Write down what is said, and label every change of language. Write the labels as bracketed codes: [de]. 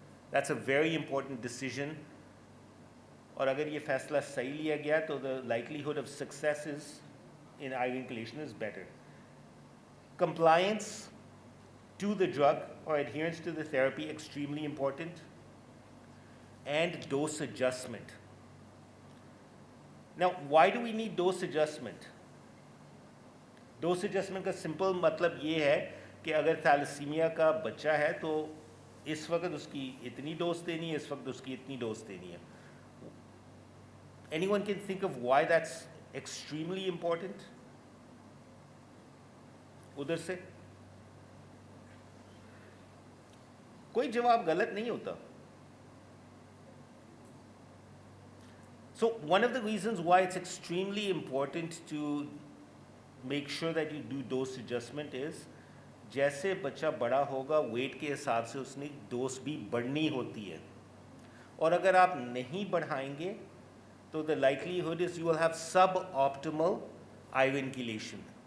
[en] That's a very important decision. [hi] और अगर ये फैसला सही लिया गया तो [en] the likelihood of success in iron chelation is better. Compliance to the drug or adherence to the therapy, extremely important. And dose adjustment. Now, why do we need dose adjustment? [hi] Dose adjustment का simple मतलब ये है कि अगर thalassaemia का बच्चा है तो इस वक्त उसकी इतनी डोज देनी है, इस वक्त उसकी इतनी डोज देनी है. [en] Anyone can think of why that's extremely important? [hi] उधर से कोई जवाब गलत नहीं होता. [en] So one of the reasons why it's extremely important to make sure that you do dose adjustment is [hi] जैसे बच्चा बड़ा होगा वेट के हिसाब से उसने डोज भी बढ़नी होती है और अगर आप नहीं बढ़ाएंगे तो [en] the likelihood is you will have suboptimal iron chelation.